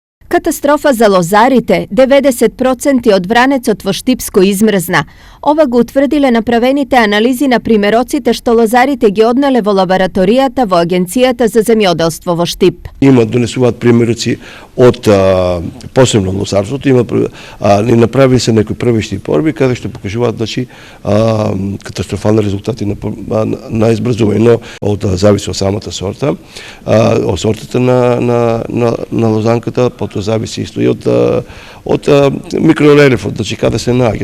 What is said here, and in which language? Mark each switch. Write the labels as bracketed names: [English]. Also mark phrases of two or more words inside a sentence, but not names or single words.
[Macedonian] Катастрофа за лозарите, 90% од вранец во Штипско измрзна. Ова го утврдиле направените анализи на примероците што лозарите ги однеле во лабораторијата во Агенцијата за земјоделство во Štип. Има донесуваат примероци од посебно лозарството, ни направи се некои првични порби каде што покажуваат катастрофални резултати на избрзување, но од зависи од самата сорта, од сортата на лозанката, потоа зависи исто и од микрорелефот, значи каде се наоѓа.